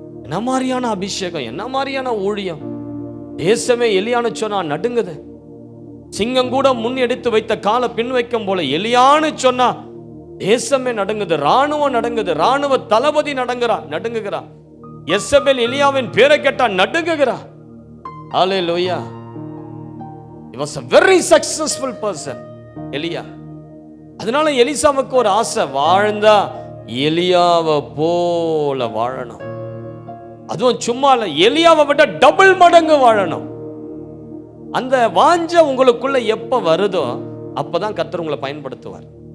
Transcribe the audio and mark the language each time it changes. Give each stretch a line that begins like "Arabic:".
Tamil: என்ன மாதிரியான அபிஷேகம், என்ன மாதிரியான ஊழியம். தேசமே எலியான்னு சொன்னா நடுங்குது. சிங்கம் கூட முன் எடுத்து வைத்த காலை பின் வைக்கும் போல எலியான்னு சொன்னா தேசமே நடுங்குது, ராணுவம் நடுங்குது, ராணுவ தளபதி நடுங்குகிறா. எசபேல் எலியாவின் பேரை கேட்டா நடுங்குகிறா. ஹல்லேலூயா.
English: He was a very successful person, எலியா.
Tamil: அதனால எலிசாவுக்கு ஒரு ஆசை, வாழ்ந்தா எலியாவை போல வாழணும். அதுவும் சும்மா இல்ல, எலியாவை விட டபுள் மடங்கு வாழணும். அந்த வாஞ்ச உங்களுக்குள்ள எப்ப வருதோ அப்பதான் கர்த்தர் உங்களை பயன்படுத்துவார்.